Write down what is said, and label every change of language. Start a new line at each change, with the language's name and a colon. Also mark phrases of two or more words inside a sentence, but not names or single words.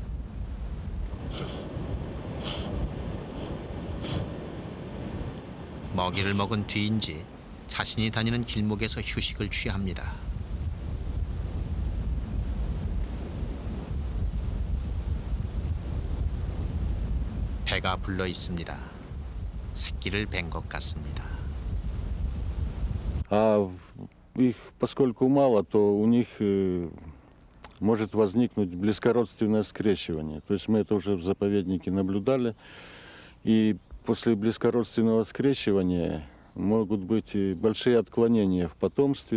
Korean: 먹이를 먹은 뒤인지 자신이 다니는 길목에서 휴식을 취합니다. 배가 불러 있습니다. 새끼를 뵌 것 같습니다.
Russian: А их, поскольку мало, то у них может возникнуть близкородственное скрещивание. То есть мы это уже в заповеднике наблюдали. И после близкородственного скрещивания могут быть и большие отклонения в потомстве.